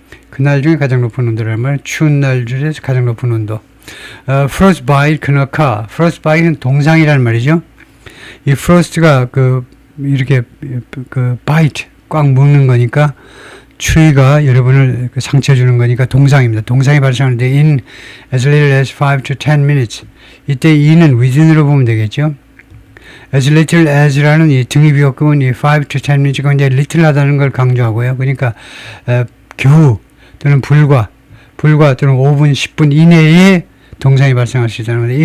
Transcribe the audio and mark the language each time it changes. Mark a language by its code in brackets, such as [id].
[ko] 그날 중에 가장 높은 온도를 말하면 추운 날 중에서 가장 높은 온도. [en] frostbite can occur. [ko] frostbite는 동상이라는 말이죠. 이 frost가 이렇게 bite 꽉 묶는 거니까 추위가 여러분을 상처 주는 거니까 동상입니다. 동상이 발생하는데 [en] in as little as 5 to 10 minutes. [ko] 이때 e는 within으로 보면 되겠죠. as little as라는 이 등위비어급은 이 5 to 10 minutes가 이제 little 하다는 걸 강조하고요. 그러니까 겨우 또는 불과 또는 5분, 10분 이내에 동상이 발생할 수 있다는 거예요.